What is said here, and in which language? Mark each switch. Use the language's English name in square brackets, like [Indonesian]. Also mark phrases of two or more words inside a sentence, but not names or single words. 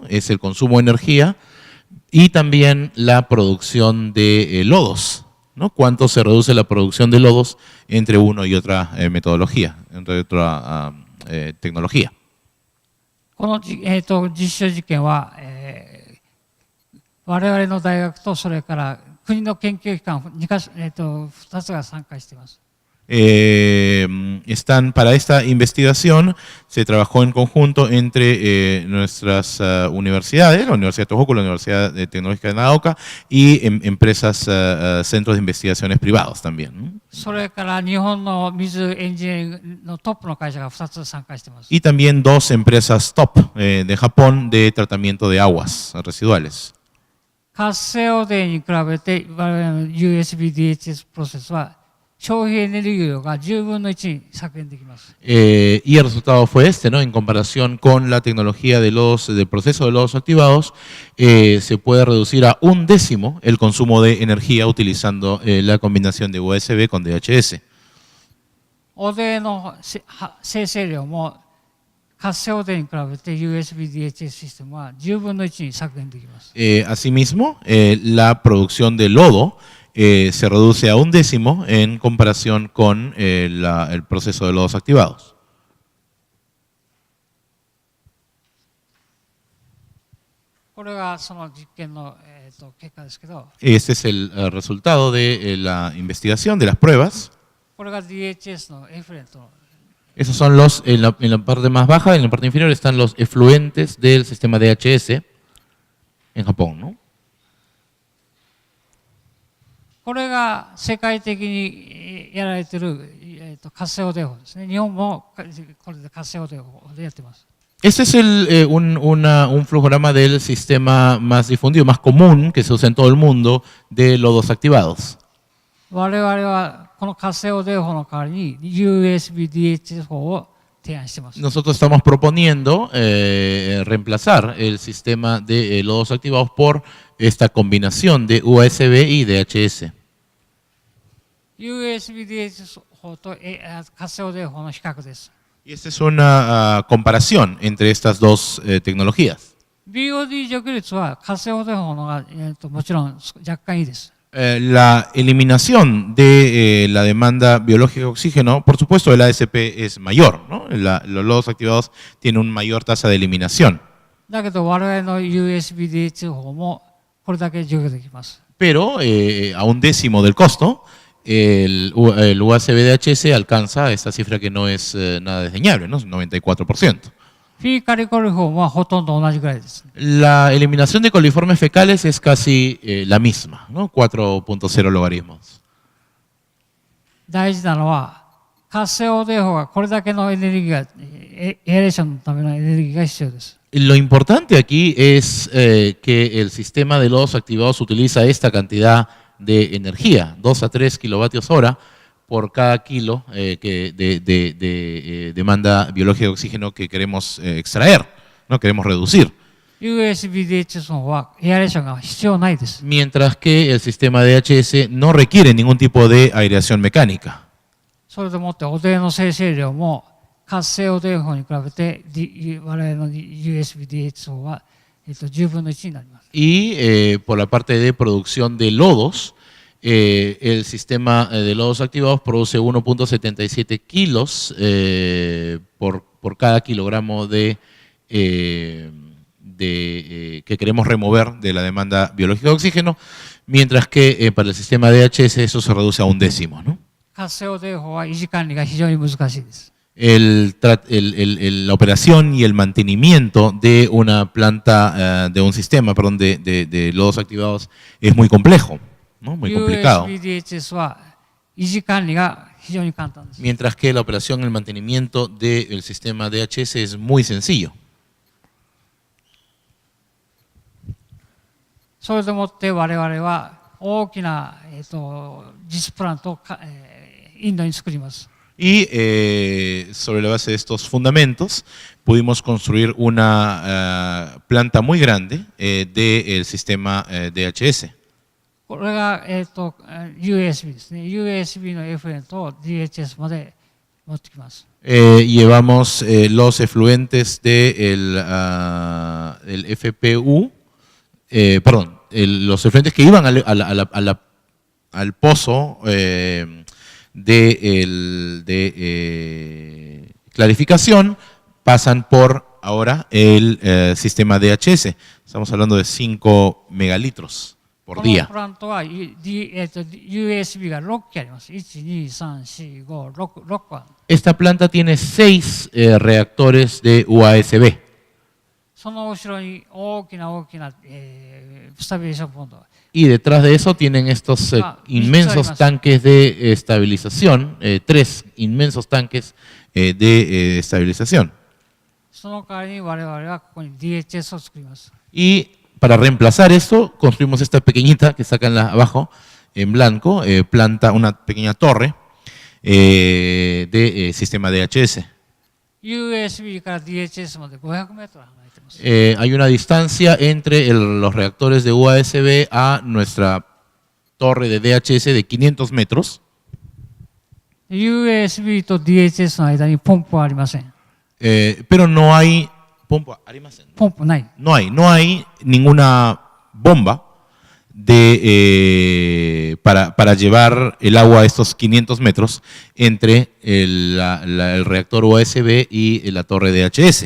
[Spanish] Es el consumo de energía y también la producción de lodos, ¿no? Cuánto se reduce la producción de lodos entre una y otra metodología, entre otra tecnología. [Japanese] この実証実験は、我々の大学とそれから国の研究機関2つが参加しています。 [Spanish] Para esta investigación se trabajó en conjunto entre nuestras universidades, la Universidad de Tohoku, la Universidad Tecnológica de Nagaoka y empresas, centros de investigaciones privados también. [Japanese] それから日本の水エンジニアリングのトップの会社が2つ参加しています。 [Spanish] Y también dos empresas top de Japón de tratamiento de aguas residuales. [Japanese] 活性汚泥に比べて我々の USB-DHS プロセスは消費エネルギー量が10分の1に削減できます。 [Spanish] Y el resultado fue este, ¿no? En comparación con la tecnología del proceso de lodos activados, se puede reducir a 1/10 el consumo de energía utilizando la combinación de USB con DHS. [Japanese] 汚泥の生成量も活性汚泥に比べて USB-DHS システムは10分の1に削減できます。 [Spanish] Asimismo, la producción de lodo se reduce a 1/10 en comparación con el proceso de lodos activados. [Japanese] これがその実験の、結果ですけど、 [Spanish] Este es el resultado de la investigación, de las pruebas. [Japanese] これが DHS のエフレントの [Spanish] Esos son en la parte más baja, en la parte inferior están los efluentes del sistema DHS en Japón, ¿no? [Japanese] これが世界的にやられている、活性汚泥法ですね。日本もこれで活性汚泥法でやってます。 [Spanish] Este es un flujograma del sistema más difundido, más común, que se usa en todo el mundo, de lodos activados. [Japanese] 我々はこの活性汚泥法の代わりに USB-DHS 法を提案しています。 [Spanish] Nosotros estamos proponiendo reemplazar el sistema de lodos activados por esta combinación de USB y DHS. [Japanese] USB-DHS 法と活性汚泥法の比較です。 [Spanish] Y esta es una comparación entre estas dos tecnologías. [Japanese] BOD 除去率は活性汚泥法のが、もちろん若干いいです。 [Spanish] La eliminación de la demanda biológica de oxígeno, por supuesto, el ASP es mayor, ¿no? Los lodos activados tienen una mayor tasa de eliminación. [Japanese] だけど我々の USB-DHS 法もこれだけ除去できます。 [Spanish] Pero a 1/10 del costo, el UACB-DHS alcanza esta cifra que no es nada desdeñable, ¿no? 94%. [Japanese] フィーカリコリフォームはほとんど同じぐらいです。 [Spanish] La eliminación de coliformes fecales es casi la misma, ¿no? 4.0 logaritmos. [Japanese] 大事なのは活性汚泥法がこれだけのエネルギーがエアレーションのためのエネルギーが必要です。 [Spanish] Lo importante aquí es que el sistema de lodos activados utiliza esta cantidad de energía, 2 a 3 kilovatios hora por cada kilo de demanda biológica de oxígeno que queremos extraer, no queremos reducir. [Japanese] USB-DHS の方はエアレーションが必要ないです。 [Spanish] Mientras que el sistema DHS no requiere ningún tipo de aireación mecánica. [Japanese] それでもって汚泥の生成量も活性汚泥法に比べて、我々の USB-DHS 法は、10分の1になります。 [Spanish] Y por la parte de producción de lodos, el sistema de lodos activados produce 1.77 kilos por cada kilogramo que queremos remover de la demanda biológica de oxígeno, mientras que para el sistema DHS eso se reduce a 1/10, ¿no? [Japanese] 活性汚泥法は維持管理が非常に難しいです。 [Spanish] La operación y el mantenimiento de una planta, de un sistema, perdón, de lodos activados es muy complejo, ¿no? Muy complicado. [Japanese] USB-DHS は維持管理が非常に簡単です。 [Spanish] Mientras que la operación y el mantenimiento del sistema DHS es muy sencillo. [Japanese] それでもって我々は大きな、実プラントをインドに作ります。 [Spanish] Y sobre la base de estos fundamentos pudimos construir una planta muy grande del sistema DHS. [Japanese] これが、USB ですね。USB のエフルエントを DHS まで持ってきます。 [Spanish] Llevamos los efluentes del FPU, perdón, los efluentes que iban al pozo de clarificación pasan por ahora el sistema DHS. Estamos hablando de 5 megalitros por [Japanese] この [Spanish] día. [Japanese] プラントは、USB が6基あります。1、2、3、4、5、6個ある。 [Spanish] Esta planta tiene 6 reactores de UASB. [Japanese] その後ろに大きな、スタビリゼーションポンド。 [Spanish] Y detrás de eso tienen estos inmensos tanques de estabilización, 3 inmensos tanques de estabilización. [Japanese] その代わりに我々はここに DHS を作ります。 [Spanish] Y para reemplazar esto, construimos esta pequeñita que sacan abajo en blanco, una pequeña torre de sistema DHS. [Japanese] USB から DHS まで500メートル離れてます。 [Spanish] Hay una distancia entre los reactores de UASB a nuestra torre de DHS de 500 metros. [Japanese] USB と DHS の間にポンプはありません。 [Spanish] Pero no hay no hay ninguna bomba para llevar el agua a estos 500 metros entre el reactor USB y la torre DHS.